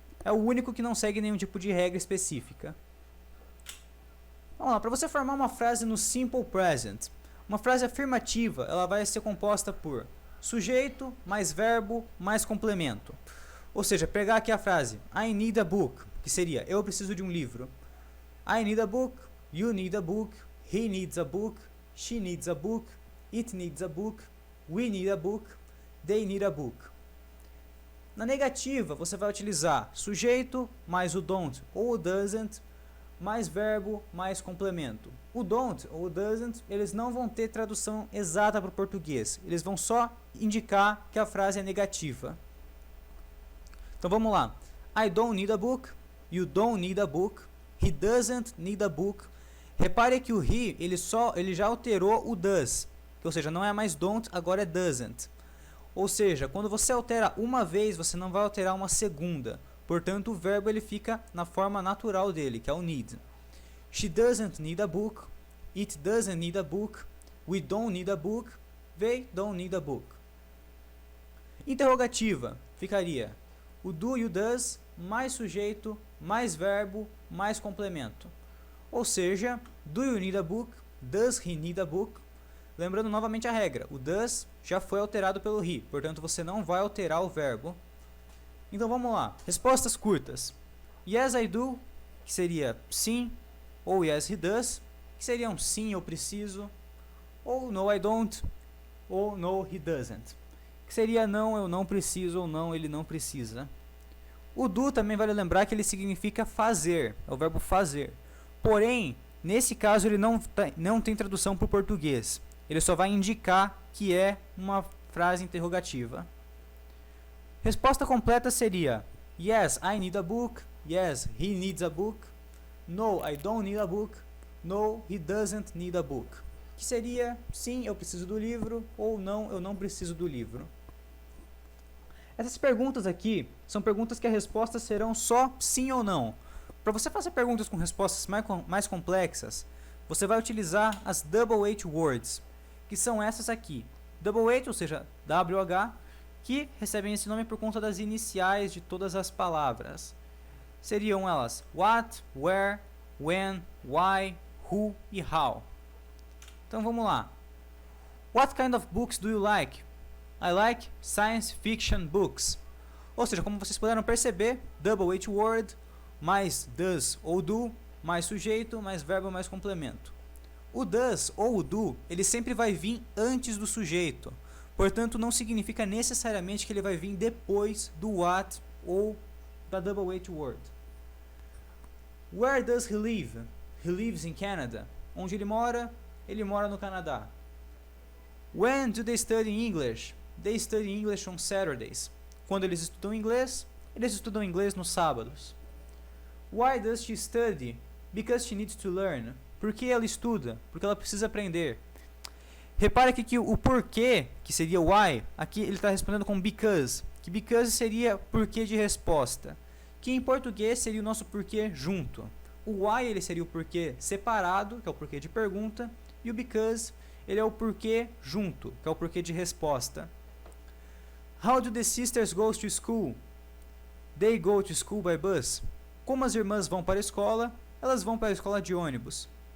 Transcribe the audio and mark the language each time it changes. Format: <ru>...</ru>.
<pt>É o único que não segue nenhum tipo de regra específica. Vamos lá, para você formar uma frase no simple present, uma frase afirmativa, ela vai ser composta por sujeito, mais verbo, mais complemento. Ou seja, pegar aqui a frase</pt> <en>I need a book,</en> <pt>que seria eu preciso de um livro.</pt> <en>I need a book, you need a book, he needs a book, she needs a book, it needs a book, we need a book, they need a book.</en> <pt>Na negativa, você vai utilizar sujeito mais o don't ou o doesn't, mais verbo mais complemento. O don't ou o doesn't, eles não vão ter tradução exata para o português. Eles vão só indicar que a frase é negativa. Então vamos lá.</pt> <en>I don't need a book, you don't need a book, he doesn't need a book.</en> <pt>Repare que o he, ele já alterou o does, ou seja, não é mais don't, agora é doesn't. Ou seja, quando você altera uma vez, você não vai alterar uma segunda. Portanto, o verbo ele fica na forma natural dele, que é o need.</pt> <en>She doesn't need a book, it doesn't need a book, we don't need a book, they don't need a book.</en> <pt>Interrogativa ficaria o do e o does mais sujeito, mais verbo, mais complemento.</pt> <en>Ou seja, do you need a book? Does he need a book?</en> <pt>Lembrando novamente a regra, o does já foi alterado pelo he, portanto você não vai alterar o verbo. Então vamos lá, respostas curtas.</pt> <en>Yes I do,</en> <pt>que seria sim, ou</pt> <en>yes he does,</en> <pt>que seria um sim eu preciso, ou</pt> <en>no I don't,</en> <pt>ou</pt> <en>no he doesn't,</en> <pt>que seria não eu não preciso ou não ele não precisa. O do também vale lembrar que ele significa fazer, é o verbo fazer. Porém, nesse caso ele não tem tradução para o português. Ele só vai indicar que é uma frase interrogativa. Resposta completa seria</pt> <en>yes, I need a book, yes, he needs a book, no, I don't need a book, no, he doesn't need a book.</en> <pt>Que seria sim, eu preciso do livro, ou não, eu não preciso do livro. Essas perguntas aqui são perguntas que as respostas serão só sim ou não. Para você fazer perguntas com respostas mais complexas, você vai utilizar as Double H words, que são essas aqui. Double H, ou seja, WH, que recebem esse nome por conta das iniciais de todas as palavras. Seriam elas what, where, when, why, who e how. Então vamos lá.</pt> <en>What kind of books do you like? I like science fiction books.</en> <pt>Ou seja, como vocês puderam perceber, double H word, mais does ou do, mais sujeito, mais verbo, mais complemento. O does ou o do, ele sempre vai vir antes do sujeito. Portanto, não significa necessariamente que ele vai vir depois do what ou da double H word.</pt> <en>Where does he live? He lives in Canada.</en> <pt>Onde ele mora? Ele mora no Canadá.</pt> <en>When do they study English? They study English on Saturdays.</en> <pt>Quando eles estudam inglês nos sábados.</pt> <en>Why does she study? Because she needs to learn.</en> <pt>Por que ela estuda? Porque ela precisa aprender. Repare aqui que o porquê, que seria why, aqui ele está respondendo com because. Que because seria porquê de resposta. Que em português seria o nosso porquê junto. O why ele seria o porquê separado, que é o porquê de pergunta. E o because ele é o porquê junto, que é o porquê de resposta.</pt> <en>How do the sisters go to school? They go to school by bus.</en> <pt>Como as irmãs vão para a escola? Elas vão para a escola de ônibus.</pt>